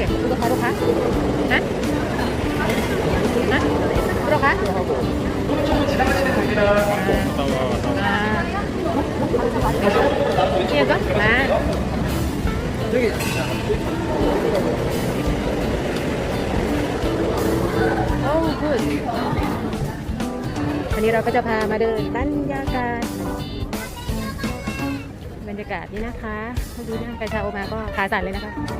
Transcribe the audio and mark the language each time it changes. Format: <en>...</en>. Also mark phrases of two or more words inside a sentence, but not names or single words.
<ko>이거 바로 가? 나? 나? 들어가? 이거? 나? 저기</ko> <th>โอ้ good วันนี้เราก็จะพามาเดินบรรยากาศ นี่นะคะดูนะไปชาโอมาก็ขาสั่นเลยนะคะ</th>